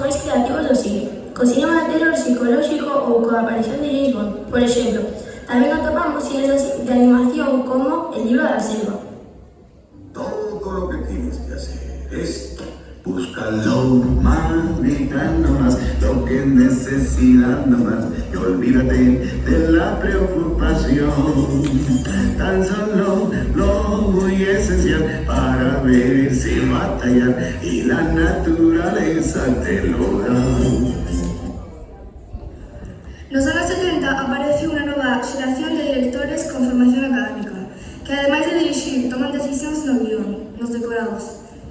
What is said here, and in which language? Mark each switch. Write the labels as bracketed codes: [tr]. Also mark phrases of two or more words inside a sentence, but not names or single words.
[gl] máis creativos do cine, co cinema de terror psicolóxico ou coa aparición de James Bond, por exemplo. Tamén atopamos cines de animación como El libro da selva. [es] Todo lo que tienes que hacer es búscalo más, gritando más, lo que necesitas nomás, y olvídate de la preocupación. Tan solo lo muy esencial para ver sin batallar, y la naturaleza te lo da. [gl] Nos anos 70 aparece unha nova xeración de directores con formación académica, que ademais de dirixir, toman decisións no guión, nos decorados.